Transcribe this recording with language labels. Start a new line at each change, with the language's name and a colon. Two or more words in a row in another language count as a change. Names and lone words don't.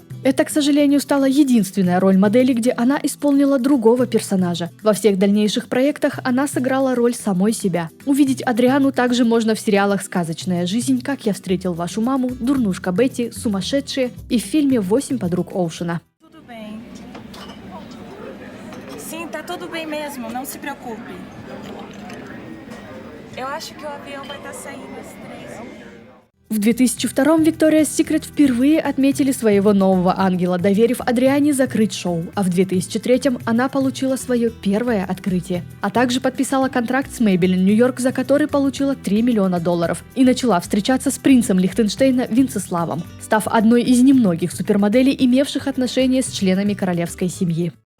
Russian: Это, к сожалению, стала единственная роль модели, где она исполнила другого персонажа. Во всех дальнейших проектах она сыграла роль самой себя. Увидеть Адриану также можно в сериалах «Сказочная жизнь», «Как я встретил вашу маму», «Дурнушка Бетти», «Сумасшедшие» и в фильме «8 подруг Оушена».
Portuguese: Tudo bem. Sim, tá tudo bem mesmo, não se preocupe. Eu acho que o avião vai estar saindo às 3.
Russian: В 2002-м Victoria's Secret впервые отметили своего нового ангела, доверив Адриане закрыть шоу, а в 2003-м она получила свое первое открытие, а также подписала контракт с Maybelline New York, за который получила $3 миллиона, и начала встречаться с принцем Лихтенштейна Венцеславом, став одной из немногих супермоделей, имевших отношения с членами королевской семьи.